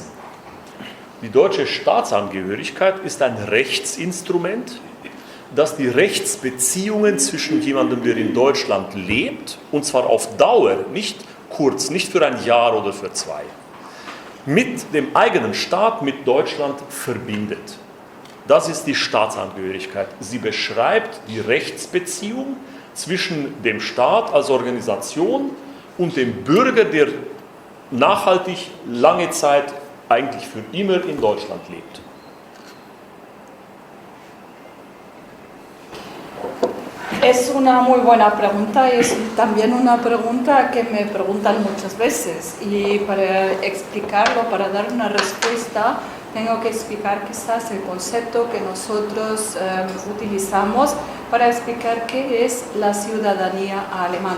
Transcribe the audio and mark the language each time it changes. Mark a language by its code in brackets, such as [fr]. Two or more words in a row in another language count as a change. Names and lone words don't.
[de] Die deutsche Staatsangehörigkeit ist ein Rechtsinstrument, das die Rechtsbeziehungen zwischen jemandem, der in Deutschland lebt, und zwar auf Dauer, nicht kurz, nicht für ein Jahr oder für zwei, mit dem eigenen Staat, mit Deutschland verbindet. Das ist die Staatsangehörigkeit. Sie beschreibt die Rechtsbeziehung zwischen dem Staat als Organisation und dem Bürger, der nachhaltig lange Zeit, eigentlich für immer in Deutschland lebt. [es] Es una muy buena pregunta y es también una pregunta que me preguntan muchas veces, y para explicarlo, para dar una respuesta, tengo que explicar quizás el concepto que nosotros utilizamos para explicar qué es la ciudadanía alemana.